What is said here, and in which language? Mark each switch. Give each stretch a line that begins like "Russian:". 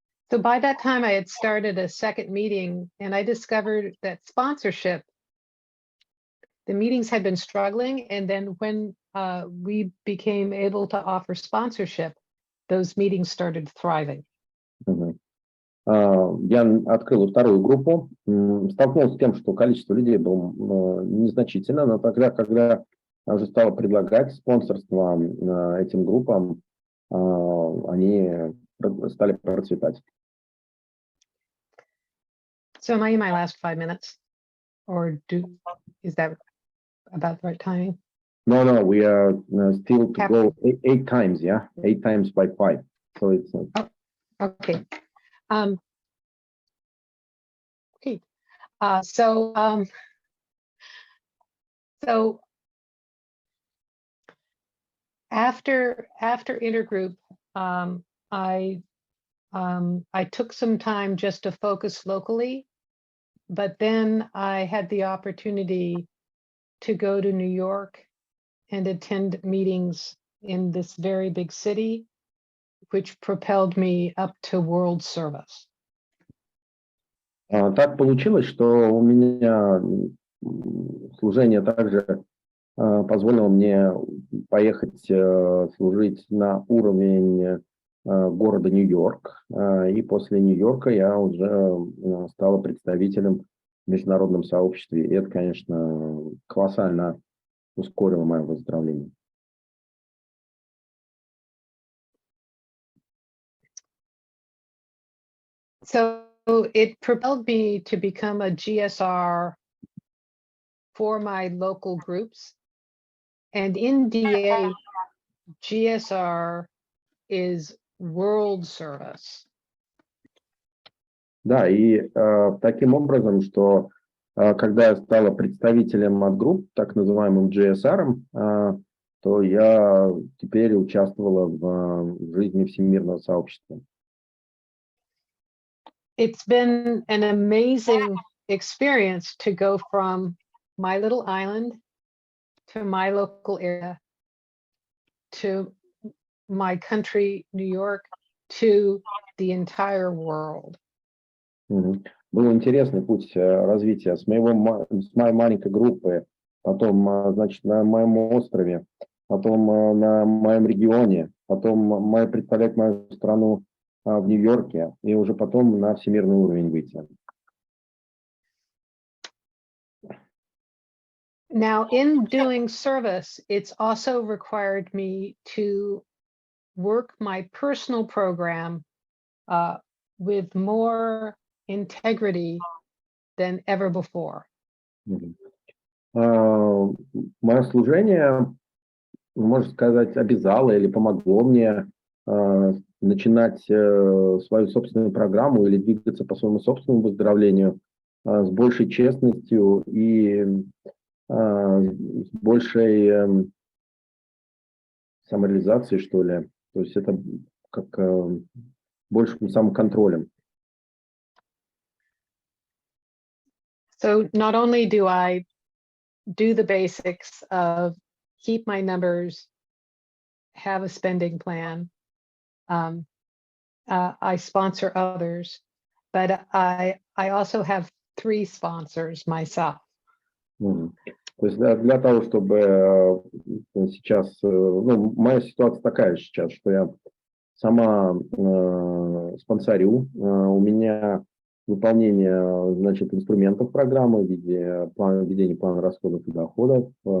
English: So by that time, I had started a second meeting, and I discovered that sponsorship, the meetings had been struggling, and then when we became able to offer sponsorship, those meetings started thriving.
Russian: Я открыл вторую группу, столкнулся с тем, что количество людей было незначительно, но тогда, когда я уже стал предлагать спонсорство этим группам, они стали процветать.
English: So am I in my last 5 minutes? Or is that about the right timing? No, we are still to go 8 times, yeah? 8 times by 5. So it's... Okay. Okay. So after intergroup, I took some time just to focus locally, but then I had the opportunity to go to New York and attend meetings in this very big city, which propelled me up to world service.
Russian: Так получилось, что у меня служение также позволило мне поехать служить на уровень города Нью-Йорк. И после Нью-Йорка я уже стала представителем в международном сообществе. И это, конечно, колоссально ускорило мое выздоровление.
English: So it propelled me to become a GSR for my local groups. And in DA, GSR is world service.
Russian: Да, и таким образом, что когда я стала представителем от групп, так называемым GSR, то я теперь участвовала в жизни всемирного сообщества.
English: It's been an amazing experience to go from my little island to my local area to my country, New York, to the entire world.
Russian: Был интересный путь развития с моей маленькой группы потом, значит, на моем острове, потом на моем регионе, потом представлять мою страну в Нью-Йорке и уже потом на всемирный уровень выйти.
English: Now, in doing service, it's also required me to work my personal program with more integrity than ever before.
Russian: Мое служение, можно сказать, обязало или помогло мне начинать свою собственную программу или двигаться по своему собственному выздоровлению с большей честностью и с большей самореализацией, что ли. То есть это как большим самоконтролем.
English: So not only do I do the basics of keep my numbers, have a spending plan, I sponsor others, but I also have 3 sponsors myself.
Russian: То есть для того, чтобы сейчас, ну, моя ситуация такая сейчас, что я сама спонсорю, у меня выполнение, значит, инструментов программы в виде ведения плана расходов и доходов.